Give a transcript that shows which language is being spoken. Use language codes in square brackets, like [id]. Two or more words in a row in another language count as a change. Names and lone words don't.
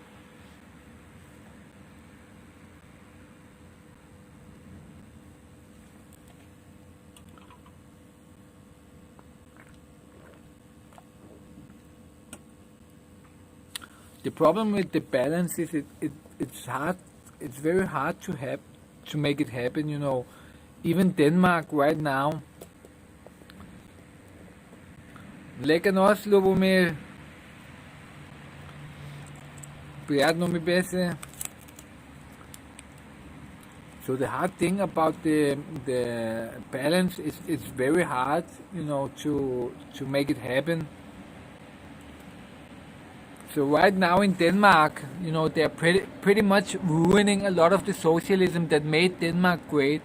[en] The problem with the balance is it's hard. It's very hard to make it happen. You know, even Denmark right now. [bg] Лека нощ, Любомир. Приятно ми беше. [en] So the hard thing about the balance is it's very hard, you know, to make it happen. So right now in Denmark, you know, they're pretty much ruining a lot of the socialism that made Denmark great.